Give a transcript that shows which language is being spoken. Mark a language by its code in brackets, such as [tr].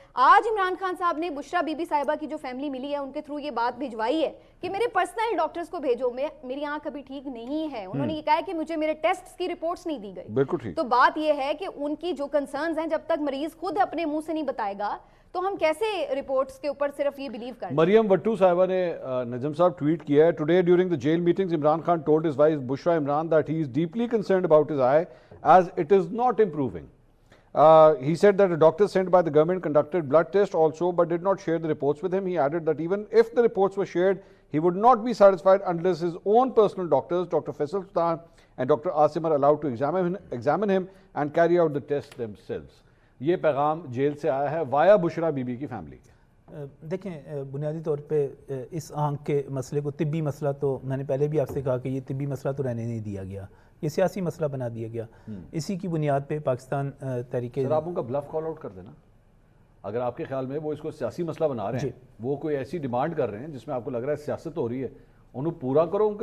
[ur] آج عمران خان صاحب نے بشرا بی بی صاحبہ کی جو فیملی ملی ہے ان کے تھرو یہ بات بھجوائی ہے کہ میرے پرسنل ڈاکٹرز کو بھیجو، میری آنکھ ابھی ٹھیک نہیں ہے. انہوں نے یہ کہا ہے کہ مجھے میرے ٹیسٹس کی رپورٹس نہیں دی گئی. تو بات یہ ہے کہ ان کی جو کنسرنز ہیں جب تک مریض خود اپنے منہ سے نہیں بتائے گا تو ہم کیسے رپورٹس کے اوپر صرف یہ بلیو کریں. مریم وٹو صاحبہ نے نجم صاحب ٹویٹ کیا ہے، [en] Today during the jail meetings Imran Khan told his wife Bushra Imran that he is deeply concerned about his eye as it is not improving. He said that a doctor sent by the government conducted blood tests also but did not share the reports with him. He added that even if the reports were shared, he would not be satisfied unless his own personal doctors, Dr. Faisal Sultan and Dr. Asim, are allowed to examine him and carry out the tests themselves. [ur] یہ پیغام jail سے آیا ہے وایا بشرا be be کی family کے. دیکھیں بنیادی طور پہ اس آنکھ کے مسئلے کو طبی مسئلہ، تو میں نے پہلے بھی آپ سے کہا کہ یہ طبی مسئلہ تو رہنے نہیں دیا گیا، یہ سیاسی مسئلہ بنا دیا گیا. اسی کی بنیاد پہ پاکستان تحریک، سر آپ ان کا بلف کال آؤٹ کر دینا. اگر آپ کے خیال میں وہ اس کو سیاسی مسئلہ بنا رہے ہیں، وہ کوئی ایسی ڈیمانڈ کر رہے ہیں جس میں آپ کو لگ رہا ہے سیاست ہو رہی ہے، انہوں پورا کرو.